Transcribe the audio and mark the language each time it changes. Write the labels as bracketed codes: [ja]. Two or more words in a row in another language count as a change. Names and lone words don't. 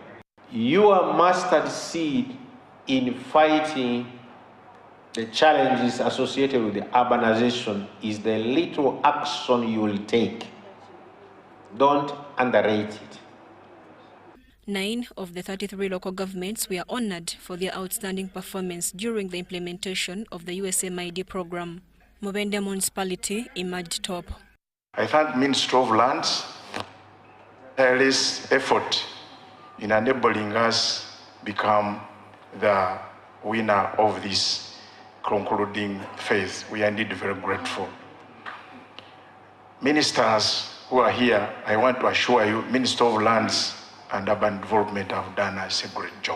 [en] Your mustard seed in fighting the challenges associated with the urbanization is the little action you will take. Don't underrate it. 9 of the 33 local governments were honored for their outstanding performance during the implementation of the USMID program. Mubende municipality emerged top. I thank Ministry of Lands for this effort in enabling us become the winner of this concluding phase. We are indeed very grateful. Ministers who are here, I want to assure you, Minister of Lands and Urban Development have done us a great job.